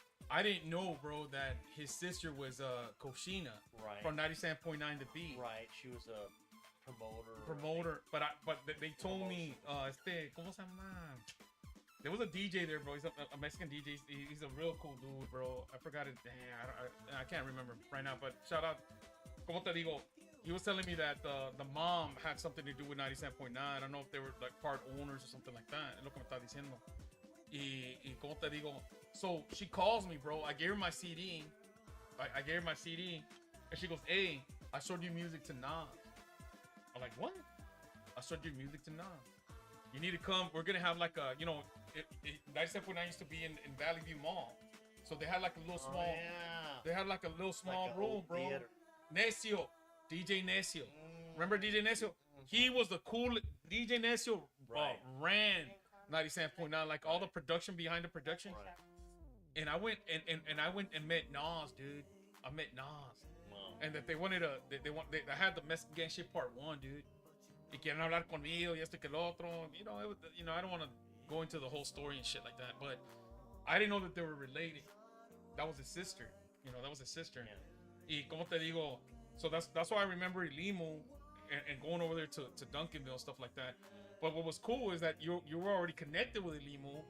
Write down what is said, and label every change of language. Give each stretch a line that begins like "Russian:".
English: I didn't know, bro, that his sister was Koshina Right. from 97.9 The Beat. right, she was a promoter. But they told me,
Spanish: ¿cómo se llama?
English: There was a DJ there, bro. He's a Mexican DJ. He's a real cool dude, bro. I forgot it. I can't remember right now. But shout out,
Spanish: ¿cómo te digo?
English: He was telling me that the mom had something to do with 97.9. I don't know if they were like part owners or something like that.
Spanish: Es lo que me está diciendo. Y ¿cómo te digo?
English: So she calls me, bro. I gave her my CD. I gave her my CD. And she goes, hey, I showed you music to Nas. I'm like, what? I showed you music to Nas. You need to come. We're going to have like a, 97.9 used to be in Valley View Mall. So they had like a little small, they had like a little small Like a room, old bro. theater. Necio, DJ Necio. Remember DJ Necio? He was the cool, DJ Necio ran 97.9, like all the production behind the production. Right. And I went and met Nas, dude. I met Nas. Wow. And that they wanted they had the Mexican Gang shit part 1, dude.
Spanish: Y quieren hablar conmigo y esto y que el otro.
English: I don't want to go into the whole story and shit like that, but I didn't know that they were related. That was his sister. That was his sister. Yeah.
Spanish: Y como te digo,
English: so that's why I remember Limo and going over there to Duncanville, stuff like that. But what was cool is that you were already connected with Limo,